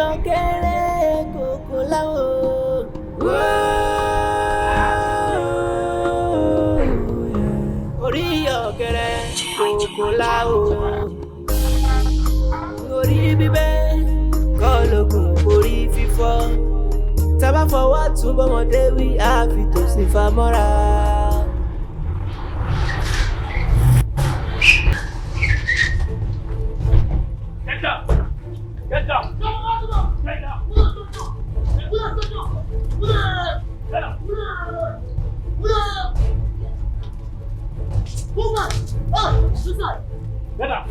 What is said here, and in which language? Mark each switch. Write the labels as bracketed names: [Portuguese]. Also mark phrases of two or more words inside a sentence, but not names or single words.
[Yoruba] kéré kòkó láwo. Orí ọ̀kẹ́rẹ́ kòkó láwo. Orí bíbẹ́ kọ́ lóògùn orí fífọ́. Tábà fọwọ́ tún bọ́mọdé wí àfi tòsí famọ́ra. [English] Get down! Get down! Get down! Get down!